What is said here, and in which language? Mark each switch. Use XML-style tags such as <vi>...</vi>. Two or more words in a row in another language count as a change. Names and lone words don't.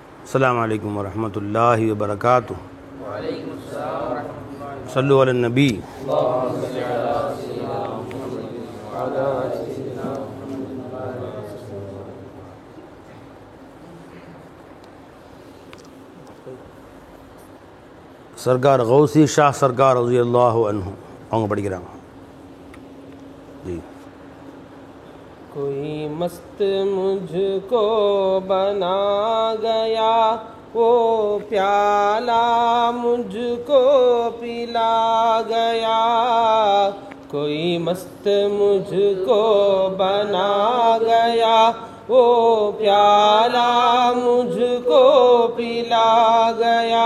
<ar>السلام عليكم ورحمة الله وبركاته. صلوا على النبي.</ar> <hi>सरकार गौसी शाह सरकार</hi> <ar>رضي الله عنه</ar> <ta>அவங்க படிக்கிறாங்க</ta> <hi>जी। कोई मस्त मुझको बना गया, वो प्याला मुझको पिला गया। कोई मस्त मुझको बना गया, वो प्याला मुझको पिला गया।</hi>